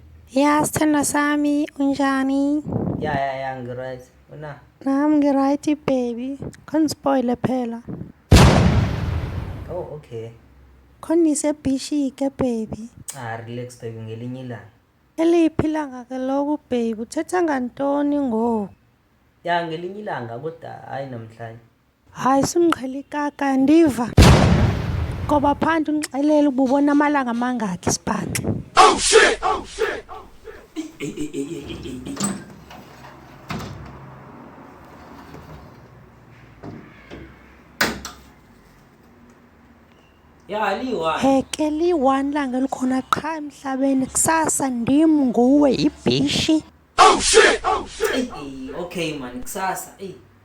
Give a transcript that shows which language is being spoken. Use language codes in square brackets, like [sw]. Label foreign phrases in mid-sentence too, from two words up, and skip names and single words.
[zu] Ya sithando sami, unjani? Ya ngi-right. Una? Nami ngi-right baby. Khongispoile phela. [en] Oh, okay. [zu] Khonisebhishi-ke baby. [en] Relax baby, [zu] ngelinye ilanga. [xh] Eliphi ilanga ke loku baby? Uthetha ngantoni ngoku? Ya ngelinye ilanga kodwa hayi namhlanje. Hayi simqhela ikaka ndiva. Ngoba phandle ungixelele ububona amalanga mangaki isibhaxa. [en] Oh shit! Oh shit! [xh] Ya liwa. Heke li-1 langa likhona qha emhlabeni kusasa ndim nguwe ibhishi. [en] Oh shit! Oh shit! Okay man, [xh] kusasa.